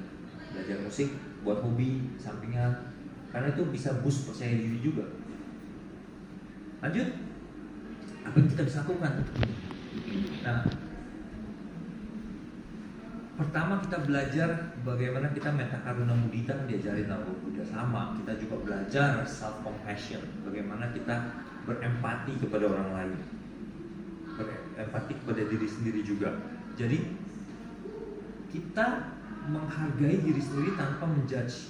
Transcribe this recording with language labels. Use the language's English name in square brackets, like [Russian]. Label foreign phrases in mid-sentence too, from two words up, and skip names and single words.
[Indonesian] Belajar musik buat hobi, sampingan, karena itu bisa boost percaya diri juga. Lanjut, apa yang kita bisa lakukan? Nah, pertama kita belajar bagaimana kita [Pali] metta karuna mudita, [Indonesian] diajarin sama Buddha. Sama, kita juga belajar [English] self compassion, [Indonesian] bagaimana kita berempati kepada orang lain, berempati kepada diri sendiri juga. Jadi kita menghargai diri sendiri tanpa menjudge.